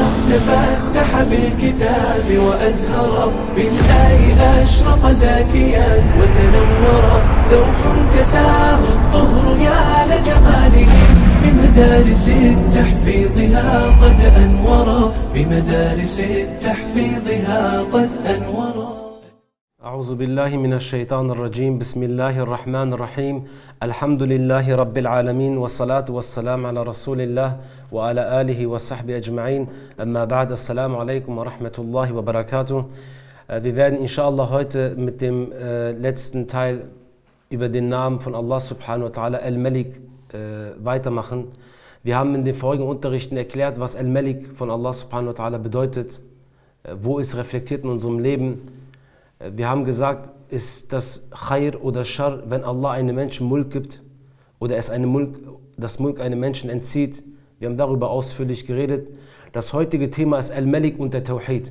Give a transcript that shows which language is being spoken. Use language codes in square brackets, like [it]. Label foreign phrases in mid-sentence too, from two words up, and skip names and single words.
[ar] تفتح بالكتاب وأزهر بالآي أشرق زاكيا وتنور ذوح كساه الطهر يا لجماله بمدارس تحفيظها قد أنورا بمدارس تحفيظها قد أنورا. أعوذ بالله من الشيطان الرجيم. بسم الله الرحمن الرحيم. الحمد لله رب العالمين والصلاة والسلام على رسول الله وعلى آله وصحبه أجمعين. أما بعد. السلام عليكم ورحمة الله وبركاته. [de] Wir werden inshallah heute mit dem letzten Teil über den Namen von [ar] الله سبحانه وتعالى [de] Al-Malik weitermachen. Wir haben in den vorigen Unterrichten erklärt, was Al-Malik von [ar] الله سبحانه وتعالى [de] bedeutet, wo es reflektiert in unserem Leben. Wir haben gesagt, ist das Khair oder Schar, wenn Allah einem Menschen Mulk gibt oder das Mulk einem Menschen entzieht. Wir haben darüber ausführlich geredet. Das heutige Thema ist Al-Malik und der Tawhid.